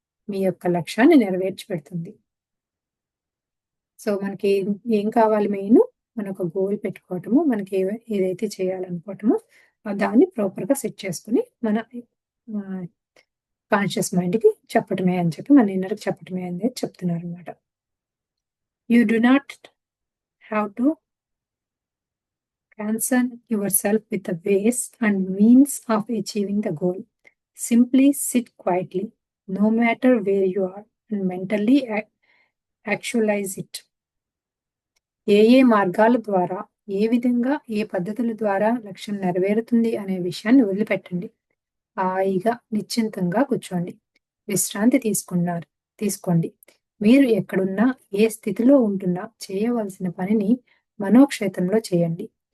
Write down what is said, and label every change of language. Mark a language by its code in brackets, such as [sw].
[te] మీ యొక్క లక్ష్యాన్ని నెరవేర్చి పెడుతుంది. సో, మనకి ఏం కావాలి మెయిను? మనం ఒక గోల్ పెట్టుకోవటము. మనకి ఏదైతే చేయాలనుకోవటమో దాన్ని ప్రాపర్‌గా సెట్ చేసుకొని మన ఆహ్, కాన్షియస్ మైండ్‌కి చెప్పటమే అని మన ఇన్నర్‌కి చెప్పటమే అనేది చెప్తున్నారనమాట. [en] You do not have to concern yourself with the ways and means of achieving the goal. Simply sit quietly, no matter where you are, and mentally actualize it. [te] ఏ మార్గాల ద్వారా, ఏ విధంగా, ఏ పద్ధతుల ద్వారా లక్ష్యం నెరవేరుతుంది అనే విషయాన్ని వదిలిపెట్టండి. హాయిగా, నిశ్చింతంగా కూర్చోండి. విశ్రాంతి తీసుకోండి. మీరు ఎక్కడున్నా, ఏ స్థితిలో ఉంటున్నా చేయవలసిన పనిని మనోక్షేత్రంలో చేయండి.